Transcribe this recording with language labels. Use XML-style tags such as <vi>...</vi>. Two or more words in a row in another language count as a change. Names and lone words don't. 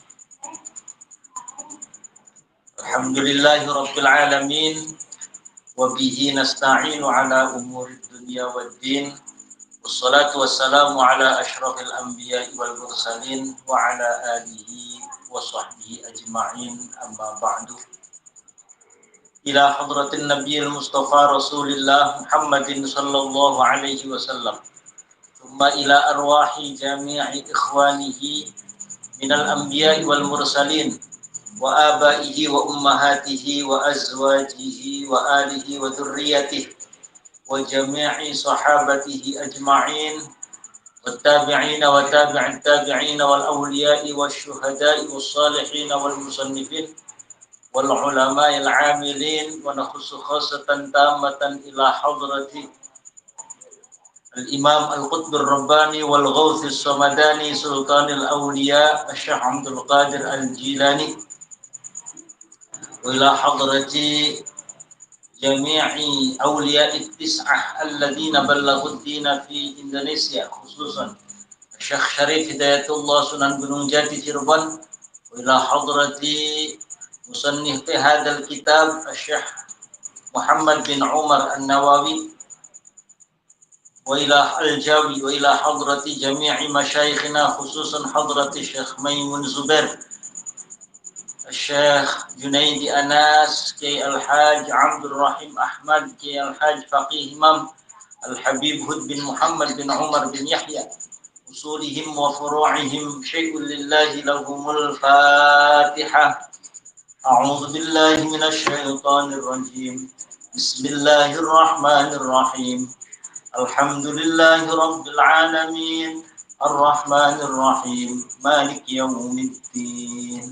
<ar>الحمد لله رب العالمين وبه نستعين على أمور الدنيا والدين. والصلاة والسلام على أشرف الأنبياء والمرسلين وعلى آله وصحبه أجمعين، أما بعد. إلى حضرة النبي المصطفى رسول الله محمد صلى الله عليه وسلم، ثم إلى أرواح جميع إخوانه من الأنبياء والمرسلين وآبائه وأمهاته وأزواجه وآله وذريته وجميع صحابته أجمعين والتابعين وتابعي التابعين والأولياء والشهداء والصالحين والمصنفين والعلماء العاملين ونخص خاصة تامة إلى حضرة الإمام القطب الرباني والغوث الصمداني سلطان الأولياء الشيخ عبد القادر الجيلاني و إلى حضرة جميع أولياء تسعة الذين بلغوا الدين في إندونيسيا، خصوصا الشيخ شريف هداية الله سونان غونونغ جاتي تشيربون، وإلى حضرة مصنف هذا الكتاب الشيخ محمد بن عمر النووي، وإلى الجاوي, وإلى حضرة جميع مشايخنا خصوصا حضرة الشيخ ميمون زبير, Syekh Junaidi Anas, Kiai Al-Haj Abdul Rahim Ahmad, Kiai Al-Haj Faqih Imam Al-Habib Hud bin Muhammad bin Umar bin Yahya, أصولهم وفروعهم شيء لله لهم الفاتحة. أعوذ بالله من الشيطان الرجيم. بسم الله الرحمن الرحيم. الحمد لله رب العالمين. الرحمن الرحيم. مالك يوم الدين.</ar>